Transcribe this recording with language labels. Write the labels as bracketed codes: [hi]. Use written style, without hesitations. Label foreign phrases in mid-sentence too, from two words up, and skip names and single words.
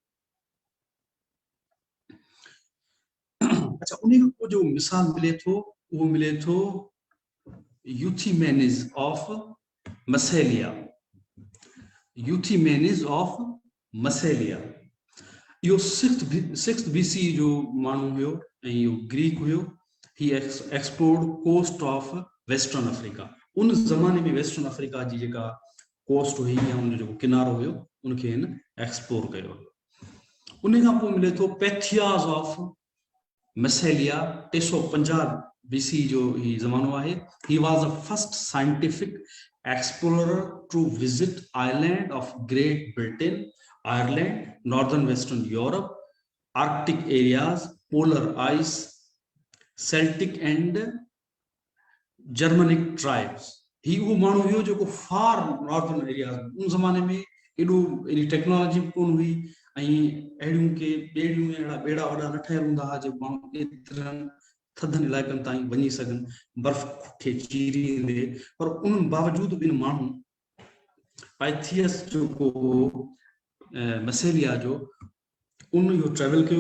[sd] अच्छा, उन खां पोइ जो मिसाल मिले थो, उहो मिले थो यूथिमेनिस ऑफ मसेलिया। यूथिमेनिस ऑफ मसेलिया इहो 6th BCE जो माण्हू हुयो ऐं इहो ग्रीक हुयो। [en] He explored coast of Western Africa. [sd] उन ज़माने में [en] Western Africa [sd] जी जेका कोस्ट हुई या उन जो किनारो हुयो, उनखे हिन एक्सप्लोर कयो। उन खां पोइ मिले थो पैथियास ऑफ मसेलिया। 350 BCE जो ही ज़मानो आहे। [en] He was the first scientific explorer to visit island of Great Britain, Ireland, northern western Europe, Arctic areas, polar ice, Celtic and Germanic tribes। [sd] ही वो माण्हू हुयो जेको [en] far northern areas, [sd] उन ज़माने में एॾी टेक्नोलॉजी कोन हुई ऐं अहिड़ियूं के ॿेड़ियूं अहिड़ा ॿेड़ा वॾा न ठहियल हूंदा हुआ जो माण्हू एतिरनि थधनि इलाइक़नि ताईं वञी सघनि, बर्फ़ खे चीरींदे। पर उन बावजूद ॿिन माण्हू पाइथियस जेको मसेलिया जो, उन इहो ट्रेवल कयो।